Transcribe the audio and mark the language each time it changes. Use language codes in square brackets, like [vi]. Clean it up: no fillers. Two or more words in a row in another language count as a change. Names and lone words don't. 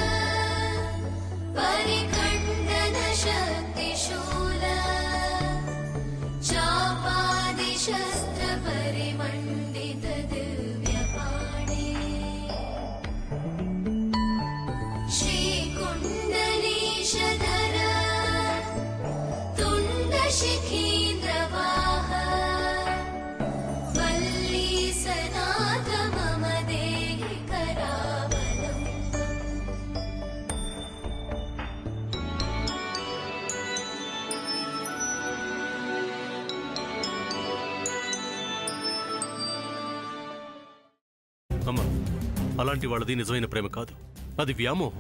[sa] परिखण्डन शक्तिशूल चापादिशस्त्र परिमण्डित दिव्यपाणे श्रीकुण्डलीशधर तुण्डशिखीन्द्रवाह वल्लीसनाथ मम देहि करावलम्बम् [te] అమ్మా, అలాంటి వాళ్ళది నిజమైన ప్రేమ కాదు, అది వ్యామోహం.